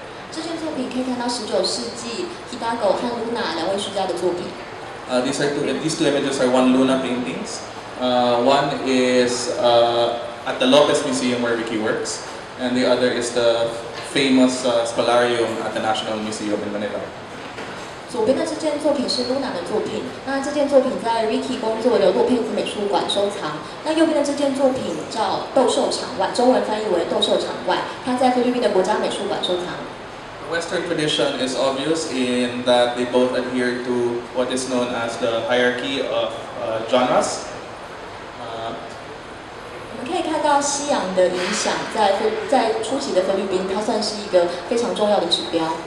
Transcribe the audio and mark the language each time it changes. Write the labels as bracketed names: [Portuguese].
[Chinese] 这件作品可以看到19世纪 Hidalgo 和 Luna 两位艺术家的作品。 [English] These two images are Juan Luna paintings. One is at the Lopez Museum where Ricky works, and the other is the famous Spolarium at the National Museum in Manila. [Chinese] 左边的这件作品是 Luna 的作品，那这件作品在 Ricky 工作的洛佩兹美术馆收藏。那右边的这件作品叫斗兽场外，中文翻译为斗兽场外，它在菲律宾的国家美术馆收藏。 [English] The Western tradition is obvious in that they both adhere to what is known as the hierarchy of genres. [Chinese] 我们可以看到西洋的影响在初期的菲律宾，它算是一个非常重要的指标。